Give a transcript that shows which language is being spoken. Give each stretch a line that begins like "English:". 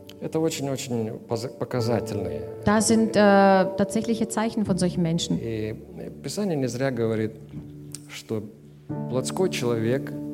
Russian: Это очень-очень показательные.
German: Das sind tatsächliche Zeichen von solchen Menschen.
Russian: И Писание не зря говорит, что плотской человек.